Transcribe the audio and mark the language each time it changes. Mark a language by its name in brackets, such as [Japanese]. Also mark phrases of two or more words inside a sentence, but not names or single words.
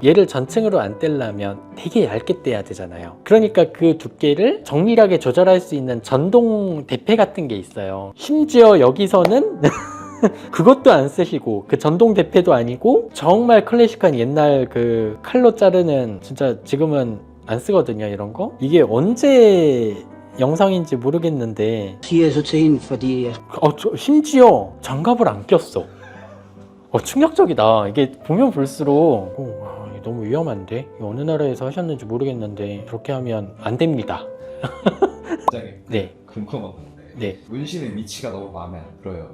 [Korean] 얘를 전층으로 안 떼려면 되게 얇게 떼야 되잖아요. 그러니까 그 두께를 정밀하게 조절할 수 있는 전동 대패 같은 게 있어요. 심지어 여기서는 그것도 안 쓰시고 그 전동 대패도 아니고 정말 클래식한 옛날 그 칼로 자르는, 진짜 지금은 안 쓰거든요, 이런 거. 이게 언제 영상인지 모르겠는데 [Danish] Siger jeg så til hende, fordi jeg [Korean] 심지어 장갑을 안 꼈어. 충격적이다. 이게 보면 볼수록 이게 너무 위험한데? 이거 어느 나라에서 하셨는지 모르겠는데 그렇게 하면 안 됩니다. 굉장히 네. 궁금한 건데 네. 문신의 위치가 너무 마음에 안 들어요.